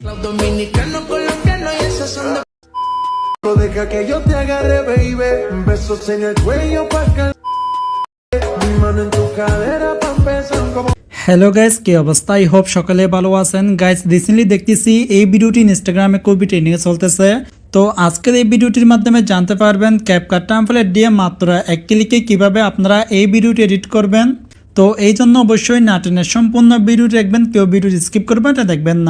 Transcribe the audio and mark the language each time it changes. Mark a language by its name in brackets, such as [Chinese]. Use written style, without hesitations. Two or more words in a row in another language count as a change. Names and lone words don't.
[Spanish] Dominicano, colombiano y esos son de... Deja que yo te agarre, baby. Besos en el cuello pa' que mi mano en tu cadera pa' empezar como... [English] hello guys, [Bangla] কি অবস্থা? [English] I hope [Bangla] সকালে ভালো আছেন। গাইস রিসেন্টলি দেখতেছি এই ভিডিওটি ইনস্টাগ্রামে খুবই ট্রেন্ডিং এ চলতেছে। তো আজকের এই ভিডিওটির মাধ্যমে জানতে পারবেন ক্যাপকাট টেমপ্লেট দিয়ে মাত্র এক ক্লিকে কিভাবে আপনারা এই ভিডিওটি এডিট করবেন। তো এই জন্য অবশ্যই না টেনে সম্পূর্ণ ভিডিওটি দেখবেন, কেউ ভিডিওটি স্কিপ করবেন এটা দেখবেন না।